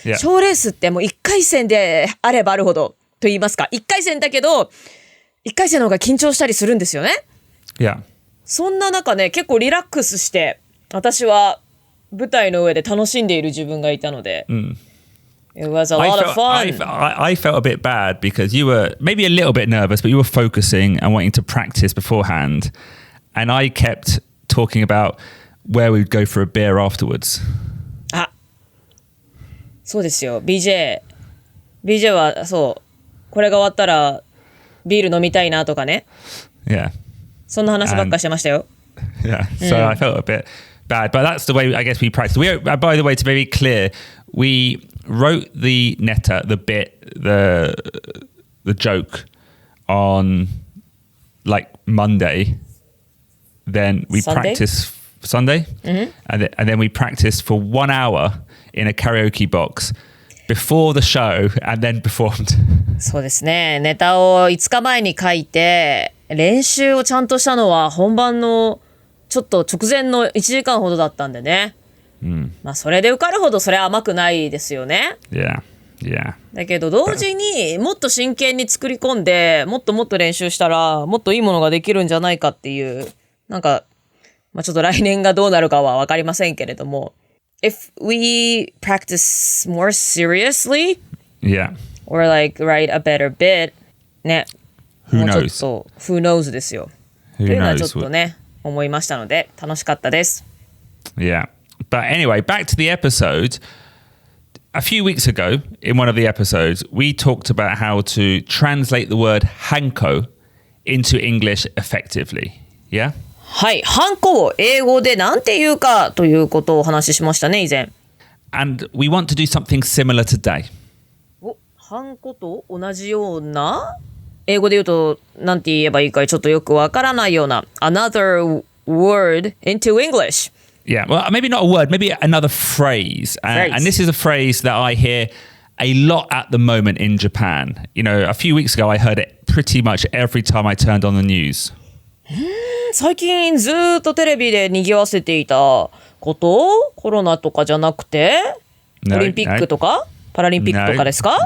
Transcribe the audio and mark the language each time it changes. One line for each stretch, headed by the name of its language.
Japanese: 賞レースってもう1回戦であればあるほどと言いますか、1回戦だけど、1回戦の方が緊張したりするんですよね。そんな中ね、結構リラックスして、私は舞台の上で楽しんでいる自分がいたので、
English: It was a lot of fun. I felt a bit bad because you were maybe a little bit nervous, but you were focusing and wanting to practice beforehand. And I kept talking about where we'd go for a beer afterwards.
Japanese: あ、そうですよ。 BJ はそう、これが終わったらビール飲みたいなとかね。
English: Yeah.
Japanese: そんな話ばっかしてましたよ。
English: Yeah. So I felt a bit bad, but that's the way I guess we practiced. By the way, to be clear, we wrote the netta, the bit, the joke on like Monday. Then we practiced Sunday, and then we practiced for 1 hour in a karaoke box before the show, and then performed.
Japanese: そうですね。ネタを5日前に書いて練習をちゃんとしたのは本番のちょっと直前の1時間ほどだったんでね。それで受かるほどそれは甘くないですよね。
English: Yeah.
Japanese: だけど同時にもっと真剣に作り込んでもっともっと練習したらもっといいものができるんじゃないかっていうなんか、ちょっと来年がどうなるかは分かりませんけれども
English: If we practice more seriously or like write a better bit
Japanese: ね
English: Who
Japanese: もうちょっ
English: knows?
Japanese: と
English: Who knows
Japanese: ですよというのはちょっとね思いましたので楽しかったです。
English: Yeah.But anyway, back to the episode. A few weeks ago, in one of the episodes, we talked about how to translate the word hanko into English effectively. Yeah?
Japanese: はい、ハンコを英語でなんて言うかということをお話ししましたね、以前。
English: And we want to do something similar today.
Japanese: ハンコと同じような英語で言うとなんて言えばいいかちょっとよくわからないような
English: another word into English.Yeah, well, maybe not a word, maybe another phrase. And this is a phrase that I hear a lot at the moment in Japan. You know, a few weeks ago, I heard it pretty much every time I turned on the news.
Japanese: 最近ずっとテレビで賑わせていたこと？コロナとかじゃなくて？オリンピックとか？パラリンピックとかですか？